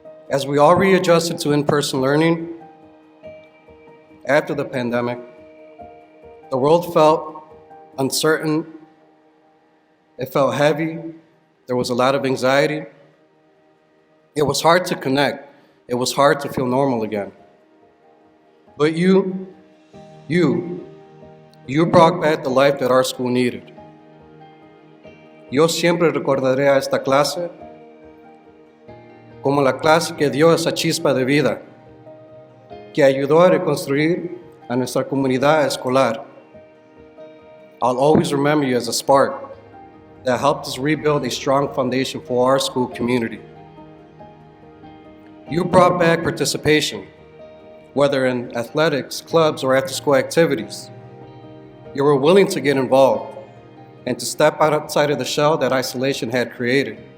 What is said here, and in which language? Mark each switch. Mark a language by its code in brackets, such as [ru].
[en] As we all readjusted to in-person learning after the pandemic, the world felt uncertain. It felt heavy. There was a lot of anxiety. It was hard to connect. It was hard to feel normal again. But you brought back the life that our school needed. [es] Yo siempre recordaré a esta clase como la clase que dio esa chispa de vida, que ayudó a reconstruir a nuestra comunidad escolar. [en] I'll always remember you as a spark that helped us rebuild a strong foundation for our school community. You brought back participation, whether in athletics, clubs, or after-school activities. You were willing to get involved and to step outside of the shell that isolation had created.